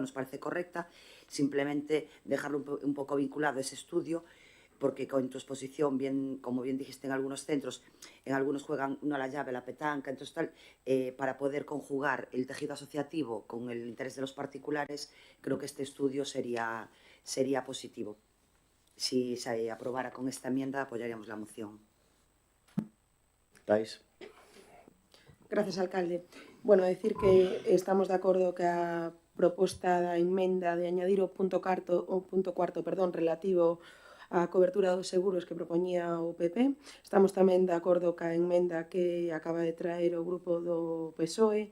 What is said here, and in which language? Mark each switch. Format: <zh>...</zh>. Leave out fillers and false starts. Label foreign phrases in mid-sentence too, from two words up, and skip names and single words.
<es>Nos parece correcta, simplemente dejarlo un poco vinculado a ese estudio, porque con tu exposición, como bien dijiste, en algunos centros, en algunos juegan uno a la llave, la petanca, entonces tal, para poder conjugar el tejido asociativo con el interés de los particulares, creo que este estudio sería positivo. Si se aprobara con esta enmienda, apoyaríamos la moción. Tais. Gracias, alcalde. Bueno, decir que</es> <gl>estamos de acordo que a proposta da enmenda de añadir o punto cuarto, relativo a cobertura dos seguros que propoñía o PP. Estamos tamén de acordo ca enmenda que acaba de traer o grupo do PSOE.</gl>